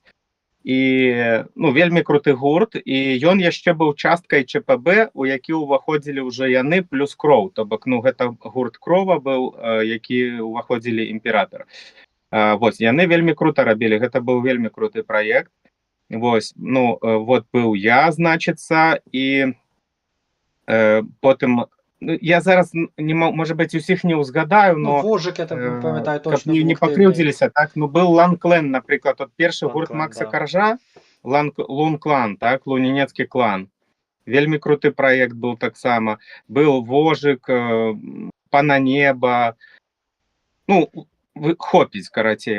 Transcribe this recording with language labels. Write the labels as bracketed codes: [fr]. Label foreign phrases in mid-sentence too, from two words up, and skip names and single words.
[be] І, ну, вельмі круты гурт, і ён яшчэ быў часткай ЧПБ, у які ўваходзілі ўжо яны плюс Кроў, то бок, ну, гэта гурт Крова быў, які ўваходзілі імператор. Вось, яны вельмі крута рабілі, гэта быў вельмі круты праект. Вось, ну, вот быў я, значыцца, і потым, ну, я зараз, можа быць, усіх не ўзгадаю, но... Ну, Вожик, я так пам'ятаю, точно. Каб не пакрыўдзіліся, так? Ну, был Ланклен, напрыклад, от першы гурт Макса да. Каржа, Лунклан, так, Лунінецкі клан. Вельмі круты праект быў таксама. Был Вожик, Пана Неба. Ну, хопіць, карацей.